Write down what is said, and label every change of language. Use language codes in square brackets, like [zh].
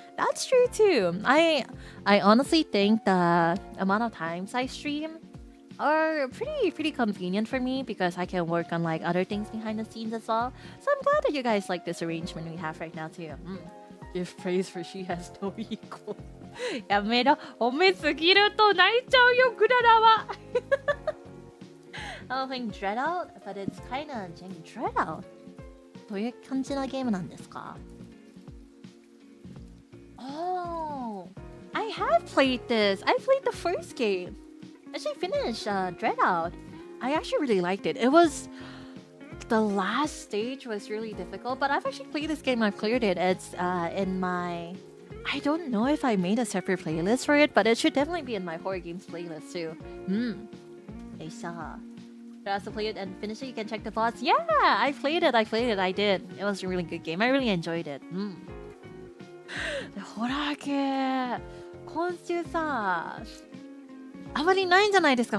[en] That's true too. I honestly think the amount of times I stream are pretty convenient for me because I can work on like other things behind the scenes as well. So I'm glad that you guys like this arrangement we have right now too. Give praise for she has no equal. [ja] やめろ、褒めすぎると泣いちゃうよ、クララは。 [en] I'm playing Dreadout, but it's kinda janky. Dreadout? [ja] どういう感じのゲームなんですか? [en] Oh, I have played this. I played the first game. Actually finished Dreadout. I actually really liked it. It was the last stage was really difficult, but I've actually played this game. I've cleared it. It's in my. I don't know if I made a separate playlist for it, but it should definitely be in my horror games playlist too. I saw. I also played it and finished it. You can check the thoughts. Yeah, I played it. I did. It was a really good game. I really enjoyed it. [ja] ホラー系今週さあまりないんじゃないですか。